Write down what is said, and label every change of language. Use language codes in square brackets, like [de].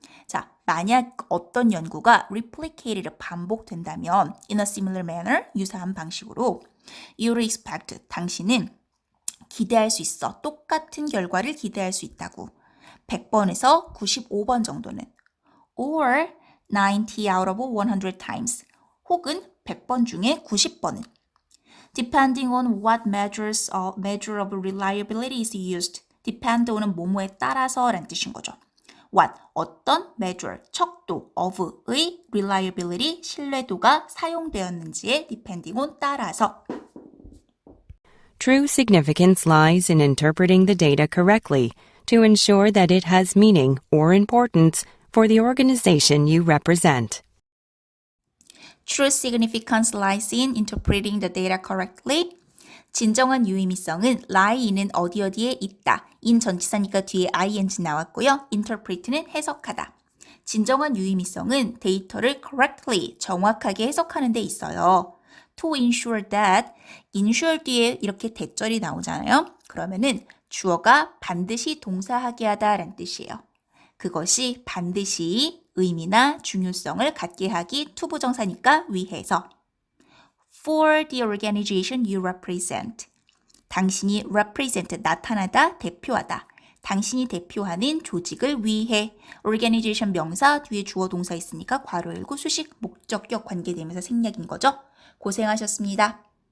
[ko] 자, 만약 어떤 연구가 replicated, 반복된다면 in a similar manner, 유사한 방식으로 you would expect, 당신은 기대할 수 있어. 똑같은 결과를 기대할 수 있다고. 100번에서 95번 정도는. [en] Or 90 out of 100 times. [ko] 혹은 100번 중에 90번은. [en] Depending on what measure of reliability is used. depend on [ko] 은 뭐뭐에 따라서 라는 뜻인 거죠. what, 어떤 measure, 척도, of의 reliability, 신뢰도가 사용되었는지에 [en] depending on [ko] 따라서. [en] True significance lies in interpreting the data correctly to ensure that it has meaning or importance for the organization you represent. True significance lies in interpreting the data correctly. [ko] 진정한 유의미성은 lie는 어디에 있다. in 전치사니까 뒤에 ing 나왔고요. interpret는 해석하다. 진정한 유의미성은 데이터를 correctly, 정확하게 해석하는 데 있어요. [en] To ensure that, [ko] ensure 뒤에 이렇게 대절이 나오잖아요. 그러면은 주어가 반드시 동사하게 하다라는 뜻이에요. 그것이 반드시 의미나 중요성을 갖게 하기 투부정사니까 위해서. [en] For the organization you represent. [ko] 당신이 represent, 나타나다, 대표하다. 당신이 대표하는 조직을 위해. organization 명사 뒤에 주어 동사 있으니까 괄호 열고 수식 목적격 관계되면서 생략인 거죠. 고생하셨습니다.